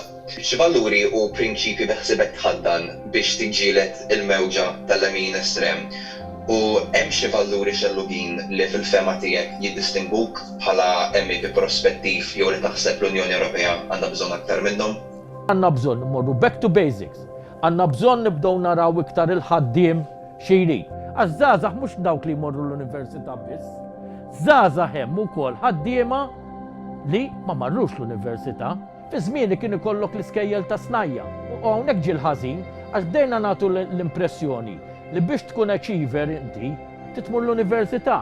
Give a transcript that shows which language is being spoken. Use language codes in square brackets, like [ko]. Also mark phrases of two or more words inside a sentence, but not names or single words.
[mt] Xi valuri u prinċipji beħsibek tħaddan biex tiġġieled il-mewġa tal-lemin estrem u hemm xi valuri xellugin li fil-fema tiegħek jiddistingwuk bħala MEP prospettiv jew li taħseb l-Unjoni Ewropea għandha bżonn aktar minnhom? Għandna bżonn morru [en] back to basics. [mt] Għandna bżonn nibdew naraw iktar il-ħaddiem xi jrid. Għax żgħażagħ mhux dawk li jmorru l-università biss. Żgħażagħ hemm ukoll ħaddiema li ma marrux l-università. Fi żmieni kien ikollok l-iskejjel ta' snajja. U hawnhekk ġie l-ħażin għax bdejna nagħtu l-impressjoni li biex tkun achiever inti titmur l-università.